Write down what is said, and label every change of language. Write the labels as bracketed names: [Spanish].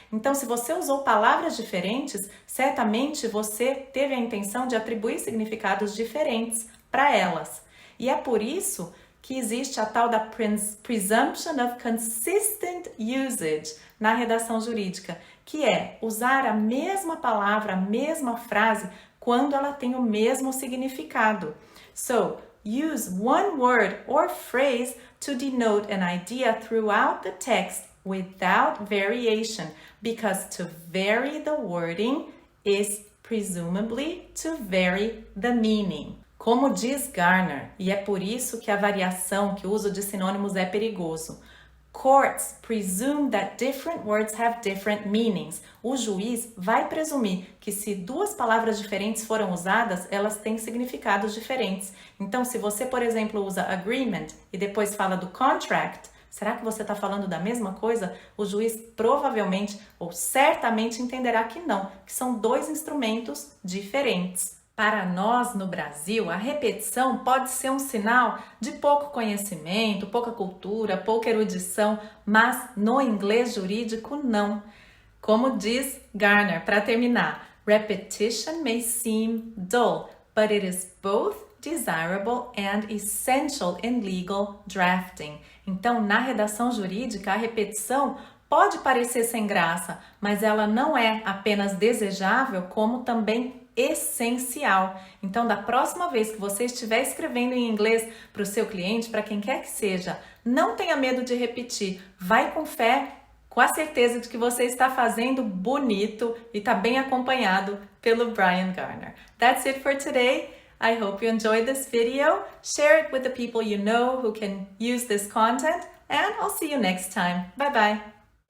[Portuguese] Então, se você usou palavras diferentes, certamente você teve a intenção de atribuir significados diferentes para elas. E é por isso que existe a tal da presumption of consistent usage na redação jurídica, que é usar a mesma palavra, a mesma frase, quando ela tem o mesmo significado. [English] So, use one word or phrase to denote an idea throughout the text without variation, because to vary the wording is presumably to vary the meaning. [Portuguese] Como diz Garner, e é por isso que a variação, que o uso de sinônimos é perigoso. [English] Courts presume that different words have different meanings. [Portuguese] O juiz vai presumir que se duas palavras diferentes foram usadas, elas têm significados diferentes. Então, se você, por exemplo, usa agreement e depois fala do contract, será que você está falando da mesma coisa? O juiz provavelmente ou certamente entenderá que não, que são dois instrumentos diferentes. Para nós, no Brasil, a repetição pode ser um sinal de pouco conhecimento, pouca cultura, pouca erudição, mas no inglês jurídico, não. Como diz Garner, para terminar, [English] repetition may seem dull, but it is both desirable and essential in legal drafting. [Portuguese] Então, na redação jurídica, a repetição pode parecer sem graça, mas ela não é apenas desejável, como também essencial. Então, da próxima vez que você estiver escrevendo em inglês para o seu cliente, para quem quer que seja, não tenha medo de repetir. Vai com fé, com a certeza de que você está fazendo bonito e está bem acompanhado pelo Brian Garner. [English] That's it for today. I hope you enjoyed this video. Share it with the people you know who can use this content, and I'll see you next time. Bye bye.